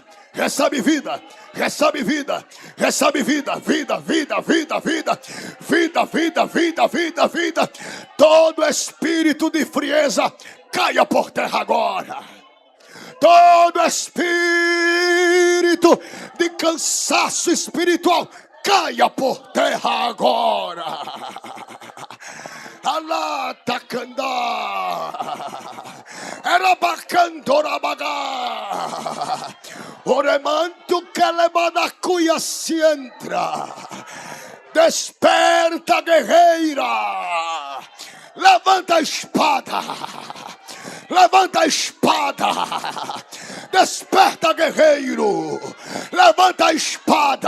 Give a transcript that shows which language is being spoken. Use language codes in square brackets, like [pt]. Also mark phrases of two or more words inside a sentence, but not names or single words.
[pt] Recebe vida, recebe vida, recebe vida, vida, vida, vida, vida, vida, vida, vida, vida, vida. Todo espírito de frieza caia por terra agora. Todo espírito de cansaço espiritual caia por terra agora. Alata candá, era bacandorabaga, oremanto que levada cuia se entra. Desperta, guerreira, levanta a espada, levanta a espada. Desperta, guerreiro, levanta a espada.